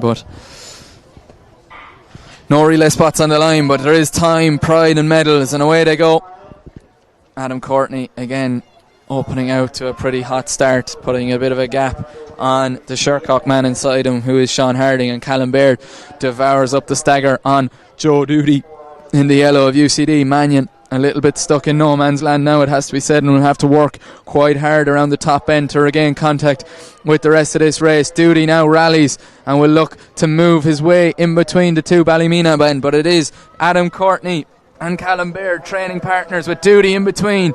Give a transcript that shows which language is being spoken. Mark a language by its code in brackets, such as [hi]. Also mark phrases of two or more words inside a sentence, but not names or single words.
[en] But no relay spots on the line, but there is time, pride and medals, and away they go. Adam Courtney again opening out to a pretty hot start, putting a bit of a gap on the Shercock man inside him, who is Sean Harding, and Callum Baird devours up the stagger on Joe Duty in the yellow of UCD. Mannion a little bit stuck in no man's land now, it has to be said, and will have to work quite hard around the top end to regain contact with the rest of this race. Duty now rallies and will look to move his way in between the two Ballymena men, but it is Adam Courtney and Callum Baird, training partners, with Duty in between.